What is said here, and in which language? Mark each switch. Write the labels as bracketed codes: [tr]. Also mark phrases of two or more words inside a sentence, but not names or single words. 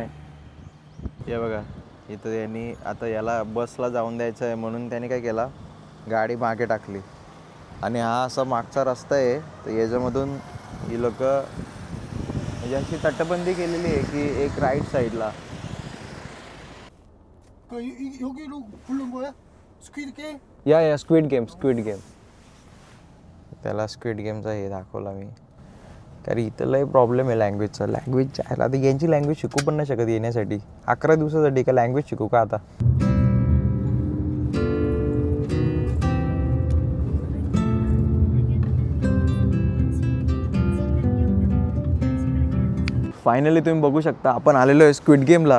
[mr] हे बघा इथं यांनी आता याला बसला जाऊन द्यायचं आहे म्हणून त्याने काय केला, गाडी मागे टाकली. आणि हा असा मागचा रस्ता आहे. तर याच्यामधून ही लोक म्हणजे अशी तटबंदी केलेली आहे की एक राईट साईडला. [ko] 여기로 부른 거야? 스퀴드 게임? [mr] या स्क्विड गेम. त्याला स्क्विड गेमचा हे दाखवला मी. कारण इथं लय प्रॉब्लेम आहे लँग्वेजचा. लँग्वेज आता यांची लँग्वेज शिकू पण नाही शकत येण्यासाठी. 11 दिवसासाठी का लँग्वेज शिकू का आता. फायनली तुम्ही बघू शकता आपण आलेलो आहे स्क्विड गेमला.